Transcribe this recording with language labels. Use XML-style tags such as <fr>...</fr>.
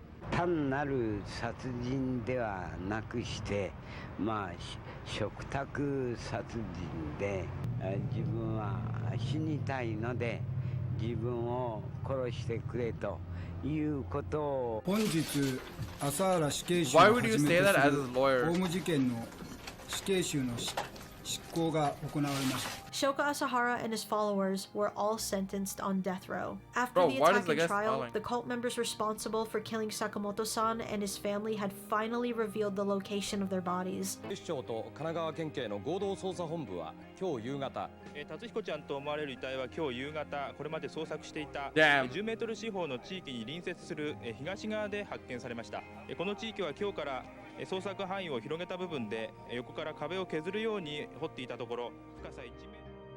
<ja>単なる殺人ではなくして、嘱託殺人で自分は死にたいので自分を殺してくれということを。本日朝原死刑囚をはじめとするオウム事件の死刑囚の執行が行われました。</ja> <en>Shoko Asahara and his followers were all sentenced on death row. After the attack and trial, the cult members responsible for killing Sakamoto-san and his family had finally revealed the location of their bodies.</en> <ja>警視庁と神奈川県警の合同捜査本部は今日夕方、達彦ちゃんと思われる遺体は今日夕方これまで捜索していた10メートル四方の地域に隣接する東側で発見されました。この地域は今日から捜索範囲を広げた部分で横から壁を削るように掘っていたところ、深さ1メートル。</ja>